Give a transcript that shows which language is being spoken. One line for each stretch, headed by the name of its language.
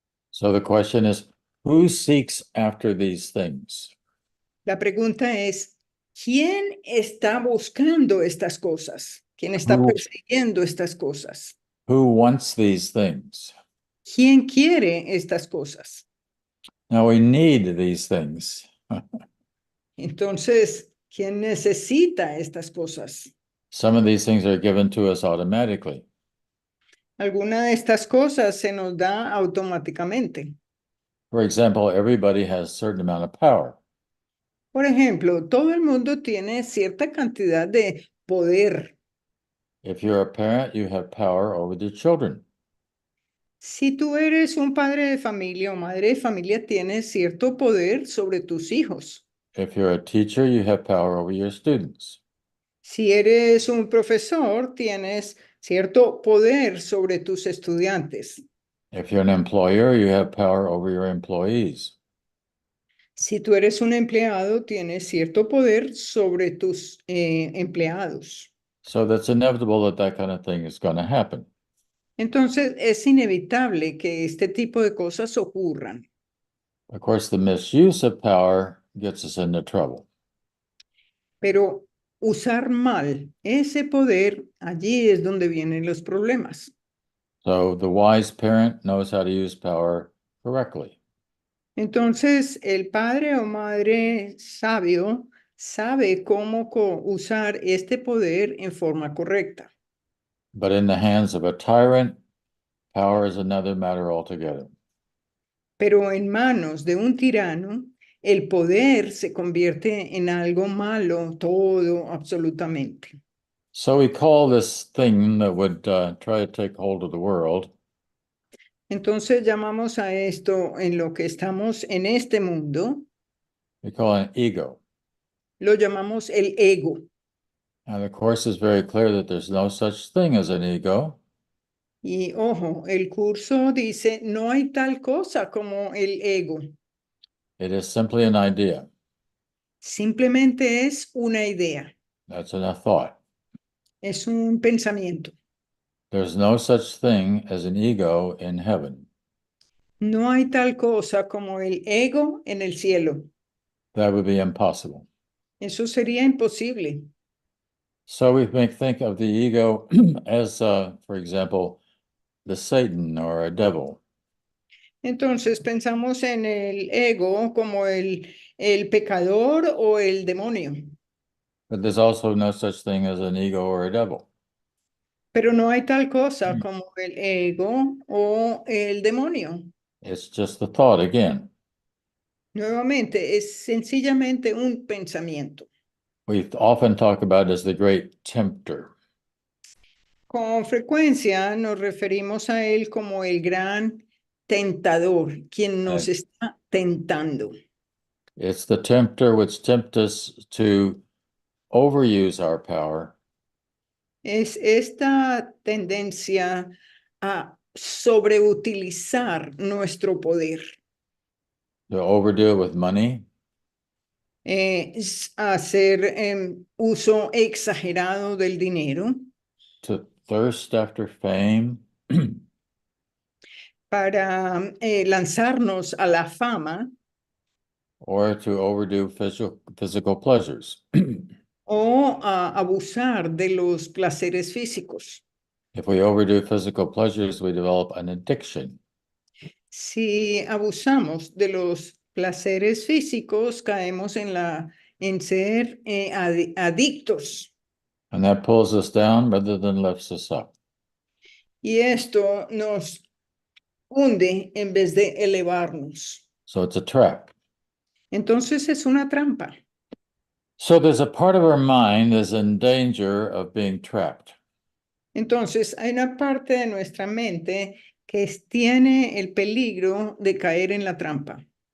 English: So the question is, who seeks after these things?
Spanish: La pregunta es, ¿quién está buscando estas cosas? ¿Quién está
English: Who-
Spanish: persiguiendo estas cosas?
English: Who wants these things?
Spanish: ¿Quién quiere estas cosas?
English: Now we need these things.
Spanish: Entonces, ¿quién necesita estas cosas?
English: Some of these things are given to us automatically.
Spanish: Alguna de estas cosas se nos da automáticamente.
English: For example, everybody has a certain amount of power.
Spanish: Por ejemplo, todo el mundo tiene cierta cantidad de poder.
English: If you're a parent, you have power over the children.
Spanish: Si tú eres un padre de familia o madre de familia, tienes cierto poder sobre tus hijos.
English: If you're a teacher, you have power over your students.
Spanish: Si eres un profesor, tienes cierto poder sobre tus estudiantes.
English: If you're an employer, you have power over your employees.
Spanish: Si tú eres un empleado, tienes cierto poder sobre tus empleados.
English: So that's inevitable that that kind of thing is going to happen.
Spanish: Entonces, es inevitable que este tipo de cosas ocurran.
English: Of course, the misuse of power gets us into trouble.
Spanish: Pero usar mal ese poder, allí es donde vienen los problemas.
English: So the wise parent knows how to use power correctly.
Spanish: Entonces, el padre o madre sabio sabe cómo usar este poder en forma correcta.
English: But in the hands of a tyrant, power is another matter altogether.
Spanish: Pero en manos de un tirano, el poder se convierte en algo malo, todo, absolutamente.
English: So we call this thing that would try to take hold of the world
Spanish: Entonces llamamos a esto en lo que estamos en este mundo,
English: we call it an ego.
Spanish: lo llamamos el ego.
English: And the Course is very clear that there's no such thing as an ego.
Spanish: Y ojo, el curso dice, no hay tal cosa como el ego.
English: It is simply an idea.
Spanish: Simplemente es una idea,
English: That's a thought.
Spanish: es un pensamiento.
English: There's no such thing as an ego in heaven.
Spanish: No hay tal cosa como el ego en el cielo.
English: That would be impossible.
Spanish: Eso sería imposible.
English: So we may think of the ego as, for example, the Satan or a devil.
Spanish: Entonces pensamos en el ego como el pecador o el demonio.
English: But there's also no such thing as an ego or a devil.
Spanish: Pero no hay tal cosa como el ego o el demonio.
English: It's just the thought again.
Spanish: Nuevamente, es sencillamente un pensamiento.
English: We often talk about it as the great tempter.
Spanish: Con frecuencia nos referimos a él como el gran tentador, quien nos está tentando.
English: It's the tempter which tempts us to overuse our power
Spanish: Es esta tendencia a sobreutilizar nuestro poder,
English: To overdo it with money,
Spanish: hacer uso exagerado del dinero,
English: to thirst after fame,
Spanish: para lanzarnos a la fama
English: or to overdo physical pleasures.
Spanish: o a abusar de los placeres físicos.
English: If we overdo physical pleasures, we develop an addiction.
Spanish: Si abusamos de los placeres físicos, caemos en ser adictos.
English: And that pulls us down rather than lifts us up.
Spanish: Y esto nos hunde en vez de elevarnos.
English: So it's a trap.
Spanish: Entonces es una trampa.
English: So there's a part of our mind that's in danger of being trapped.
Spanish: Entonces hay una parte de nuestra mente que tiene el peligro de caer en la trampa,